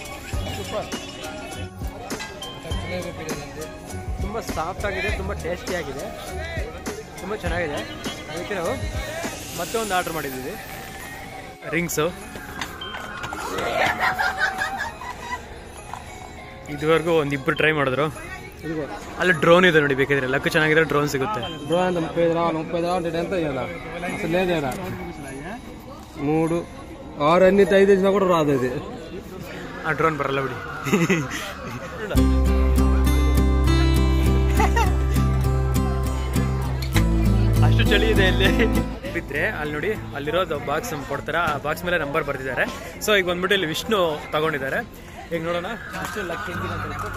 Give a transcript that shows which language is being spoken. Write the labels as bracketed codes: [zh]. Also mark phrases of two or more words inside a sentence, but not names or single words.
[kn] ತುಂಬ ಸಾಫ್ಟ್ ಆಗಿದೆ, ತುಂಬ ಟೇಸ್ಟಿ ಆಗಿದೆ, ತುಂಬ ಚೆನ್ನಾಗಿದೆ. ಅದಕ್ಕೆ ನಾವು ಮತ್ತೆ ಒಂದು ಆರ್ಡರ್ ಮಾಡಿದ್ದೀವಿ ರಿಂಗ್ಸು. ಇದುವರೆಗೂ ಒಂದಿಬ್ಬರು ಟ್ರೈ ಮಾಡಿದ್ರು. ಅಲ್ಲಿ ಡ್ರೋನ್ ಇದೆ ನೋಡಿ, ಬೇಕಿದ್ರೆ ಲಕ್ ಚೆನ್ನಾಗಿದ್ರೆ ಡ್ರೋನ್ ಸಿಗುತ್ತೆ. [te] డ్రోన్ 30 ఎంత ఇవ్వాలా? అసలు లేదు కదా. 3 6 అన్ని 5 వేసినా కూడా రాదు అది. [kn] ಆ ಡ್ರೋನ್ ಬರಲ್ಲ ಬಿಡಿ. ಅಷ್ಟು ಚಳಿ ಇದೆ ಇಲ್ಲಿ. ಬಿದ್ದರೆ ಅಲ್ಲಿ ನೋಡಿ, ಅಲ್ಲಿರೋದು ಬಾಕ್ಸ್ ಕೊಡ್ತಾರೆ, ಆ ಬಾಕ್ಸ್ ಮೇಲೆ ನಂಬರ್ ಬರ್ತಿದ್ದಾರೆ. ಸೊ ಈಗ ಬಂದ್ಬಿಟ್ಟು ಇಲ್ಲಿ ವಿಷ್ಣು ತಗೊಂಡಿದ್ದಾರೆ. ಈಗ ನೋಡೋಣ ಅಷ್ಟು ಲಕ್ ಹೆಂಗಿದೆ ಅಂತ ಹೇಳ್ಬಿಟ್ಟು.